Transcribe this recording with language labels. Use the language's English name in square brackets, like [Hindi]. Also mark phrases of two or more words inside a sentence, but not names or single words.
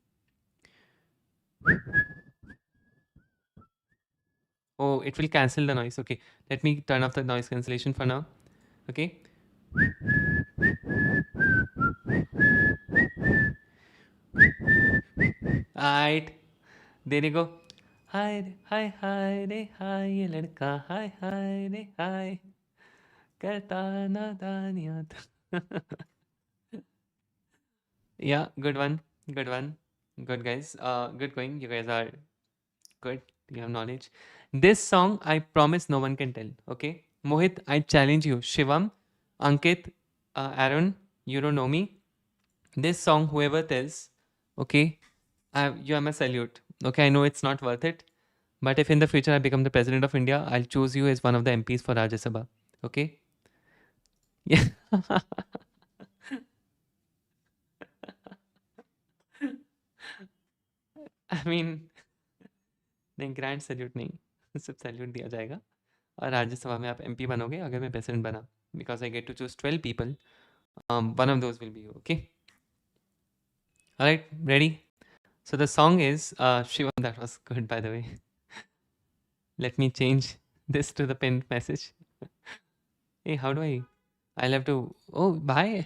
[English] Oh, it will cancel the noise. Okay, let me turn off the noise cancellation for now. Okay. Alright, there you go. [Hindi] Hi, hi, hi, रे hi, ये लड़का hi, hi, रे hi, करता नादानियाँ. [English] Yeah, good one, good one, good guys. Good going. You guys are good. You have knowledge. This song, I promise no one can tell. Okay, Mohit, I challenge you. Shivam, Ankit, Aaron, you don't know me. This song, whoever tells, okay, you are my salute. Okay, I know it's not worth it, but if in the future I become the president of India, I'll choose you as one of the MPs for Rajya Sabha. Okay? Yeah. I mean, [Hindi] नहीं [English] grand salute [Hindi] नहीं सिर्फ सैल्यूट दिया जाएगा और राज्यसभा में आप एमपी बनोगे अगर मैं प्रेसिडेंट बना [English] because I get to choose 12 people. One of those will be you. Okay? All right, ready? So the song is Shivam. That was good, by the way. Let me change this to the pinned message. Hey, how do I'll have to. Oh, bye.